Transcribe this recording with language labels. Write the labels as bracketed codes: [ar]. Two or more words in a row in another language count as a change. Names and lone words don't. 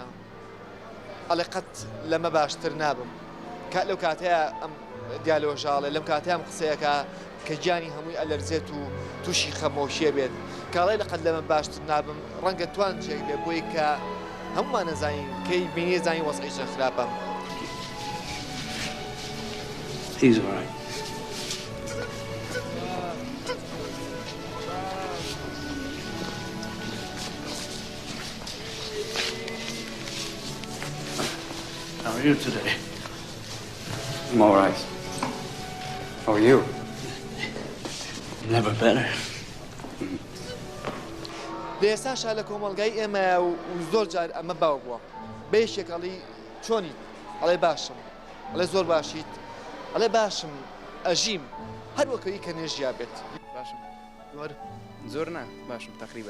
[ckb] ئەڵێ قەت لەمە باشتر نابم. لەو کاتەیە ئەم دیالۆژاڵێ لەم کاتەیە ئەم قسەیەکە کە گیانی هەمووی ئەلەرزێت و تووشی خەمۆشیە بێت کاڵێ لەقەت لەمە باشتر نابم ڕەنگە توان جێک بێ بۆی کە هەمومان نەزانین کەی بینی زانی وەزعی چەند خراپە. [en] He's all right. How are you today? I'm all right. How are you? Never better. [ckb] لە ئێستاشا لە کۆمەڵگای ئێمە و زۆر جار ئەمە باو بووە بەیشێک ئەڵی چۆنی ئەڵێ باشم ئەڵێ زۆر باشیت ئەڵێ باشم ئەژیم هەر وەکەوی کە نێژیا بێت باشم. زۆر نا باشم تقریبا.